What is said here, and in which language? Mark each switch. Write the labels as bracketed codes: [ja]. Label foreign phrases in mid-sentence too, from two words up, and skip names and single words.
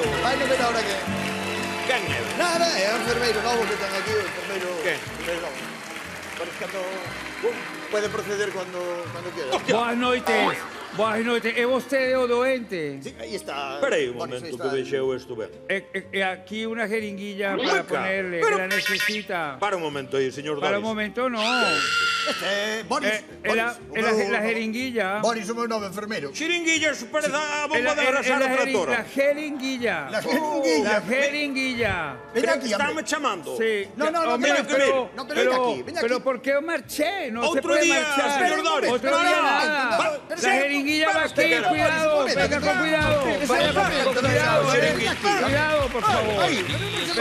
[gl] Vai no ver ahora que... Quen é? Nada, é o enfermeiro novo que ten aquí, o enfermeiro... Quen? Enfermeiro novo. Boris, cando... [es] Puede proceder cuando quiera. [gl] Boas noites. Boas noites. É vostede o doente? Sí, aí está. Espera aí un Boris, momento aí que está. vexeu isto ben. [es] Aquí una jeringuilla para Venga, ponerle, pero- que la necesita. [gl] Para un momento aí, señor [es] Para Doris. un momento no. Boris, La jeringuilla. [gl] Boris, o meu novo enfermeiro. Xiringuillas parece a bomba de [es] La [gl] abrasar a tractora. [es] jeringuilla. La jeringuilla. La jeringuilla. Ven Creo aquí, que hombre. [gl] estame chamando. [es] Sí. No, Hombre, ven aquí, pero, no, pero ven aquí, ven aquí. pero ¿por qué marché? No se Otro puede día, marchar. señor Doris. Otro No, día no, nada. pero La jeringuilla va aquí, espera, cuidado. Boris, Venga con cuidado. Vaya con cuidado, Cuidado, por favor. Ay, pero no se